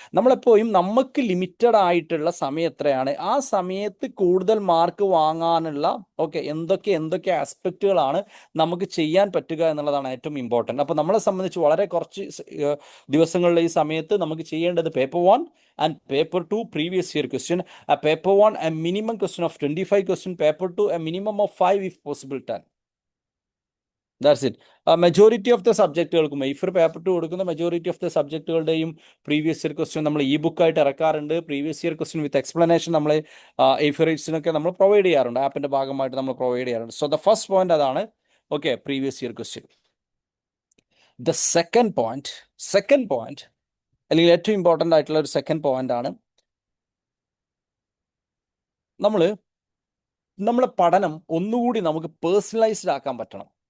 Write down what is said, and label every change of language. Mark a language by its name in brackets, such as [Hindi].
[Malayalam] നമ്മളെപ്പോഴും നമുക്ക് ലിമിറ്റഡ് ആയിട്ടുള്ള സമയം എത്രയാണ്, ആ സമയത്ത് കൂടുതൽ മാർക്ക് വാങ്ങാനുള്ള എന്തൊക്കെ ആസ്പെക്റ്റുകളാണ് നമുക്ക് ചെയ്യാൻ പറ്റുക എന്നുള്ളതാണ് ഏറ്റവും ഇമ്പോർട്ടൻറ്റ്. അപ്പോൾ നമ്മളെ സംബന്ധിച്ച് വളരെ കുറച്ച് ദിവസങ്ങളിലെ ഈ സമയത്ത് നമുക്ക് ചെയ്യേണ്ടത് paper 1 and paper 2 previous year question. [English] Paper 1 a minimum question of 25 question, paper 2 a minimum of 5 if possible 10. That's it. [Malayalam] Majority of the സബ്ജക്റ്റുകൾക്കും എയ്ഫർ paper two കൊടുക്കുന്ന majority of the സബ്ജക്റ്റുകളുടെയും previous year question നമ്മൾ E ബുക്കായിട്ട് ഇറക്കാറുണ്ട്. Previous year question വിത്ത് explanation നമ്മൾ എയ്ഫറിറ്റ്സിനൊക്കെ നമ്മൾ provide ചെയ്യാറുണ്ട്, ആപ്പിന്റെ ഭാഗമായിട്ട് നമ്മൾ provide ചെയ്യാറുണ്ട്. So the first point അതാണ്. Okay, previous year question. The second point അല്ലെങ്കിൽ ഏറ്റവും ഇമ്പോർട്ടൻ്റ് ആയിട്ടുള്ള ഒരു സെക്കൻഡ് പോയിന്റ് ആണ്, നമ്മളെ പഠനം ഒന്നുകൂടി നമുക്ക് പേഴ്സണലൈസ്ഡ് ആക്കാൻ പറ്റണം.